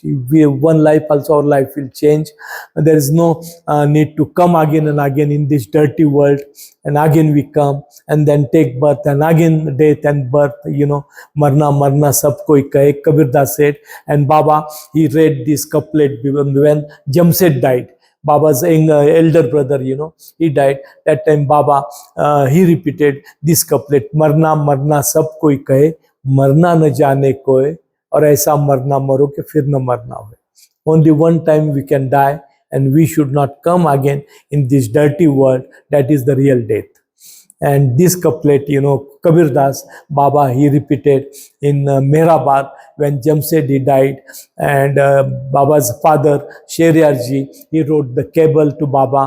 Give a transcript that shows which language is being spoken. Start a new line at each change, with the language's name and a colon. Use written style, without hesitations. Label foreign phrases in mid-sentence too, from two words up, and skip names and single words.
English: If we have one life also, our life will change. There is no need to come again and again in this dirty world, and again we come and then take birth, and again death and birth.
Hindi: मरना मरना सब कोई कहे, Kabir Das said.
English: And Baba, he read this couplet when Jamshed died. Baba's elder brother, he died. That time Baba, he repeated this couplet,
Hindi: "मरना मरना सब कोई कहे, मरना न जाने कोई, और ऐसा मरना मरो कि फिर न मरना हो."
English: Only one time we can die, and we should not come again in this dirty world. That is the real death. And this couplet, Kabir Das, Baba, he repeated in Meherabad when Jamshed he died. And Baba's father, Sheryarji, he wrote the cable to Baba.